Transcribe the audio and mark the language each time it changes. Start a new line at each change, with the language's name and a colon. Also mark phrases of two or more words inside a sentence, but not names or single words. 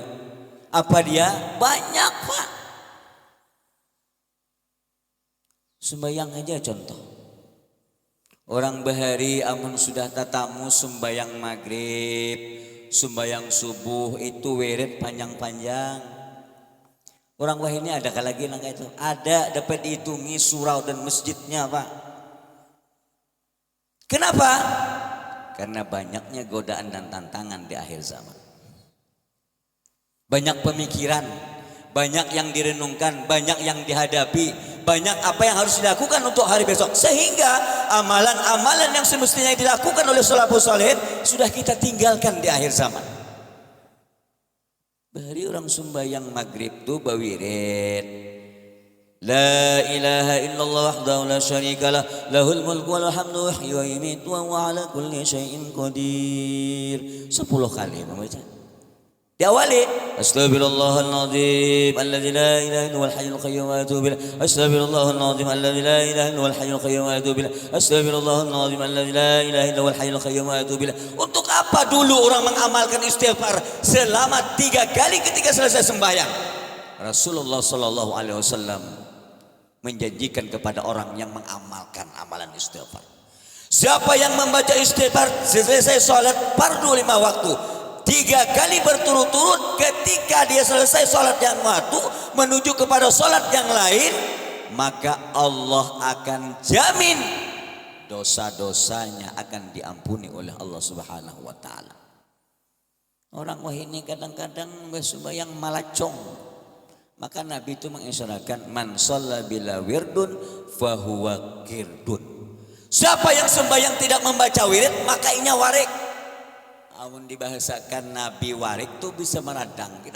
Indonesian: Apa dia? Banyak Pak. Sembayang aja contoh.
Banjar: Orang bahari amun sudah tatamu sembayang maghrib, sembayang subuh itu wirid panjang-panjang. Orang wahini ada lagi nangka itu?
Indonesian: Ada, dapat dihitungi surau dan masjidnya Pak. Kenapa? Karena banyaknya godaan dan tantangan di akhir zaman. Banyak pemikiran, banyak yang direnungkan, banyak yang dihadapi, banyak apa yang harus dilakukan untuk hari besok. Sehingga amalan-amalan yang semestinya dilakukan oleh salafus saleh sudah kita tinggalkan di akhir zaman.
Banjar: Bahari orang sembahyang maghrib tuh bawirid.
Arabic: لا إله إلا الله وحده لا شريك له له الملك والحمد يحيي ويميت وهو على كل شيء قدير.
Indonesian: 10 kali membaca.
Arabic: Diawali أستغفر الله العظيم الذي لا إله إلا هو الحي القيوم وأتوب إليه. أستغفر الله العظيم الذي لا إله إلا هو الحي القيوم وأتوب إليه. أستغفر الله العظيم الذي لا إله إلا هو الحي القيوم وأتوب إليه.
Indonesian: Untuk apa dulu orang mengamalkan istighfar selama 3 kali ketika selesai sembahyang? Rasulullah
Arabic: صلى الله عليه وسلم
Indonesian: menjanjikan kepada orang yang mengamalkan amalan istighfar. Siapa yang membaca istighfar selesai sholat fardu 5 waktu 3 kali berturut-turut, ketika dia selesai sholat yang waktu menuju kepada sholat yang lain, maka Allah akan jamin dosa-dosanya akan diampuni oleh Allah
Arabic: سبحانه وتعالى.
Banjar: Orang wahini kadang-kadang sembahyang malacong.
Indonesian: Maka Nabi itu mengisyaratkan
Arabic: من صلى بلا ورد فهو قرد.
Banjar: Siapa yang sembahyang tidak membaca wirid maka inya warik. Amun dibahasakan Nabi warik tuh bisa meradang kita.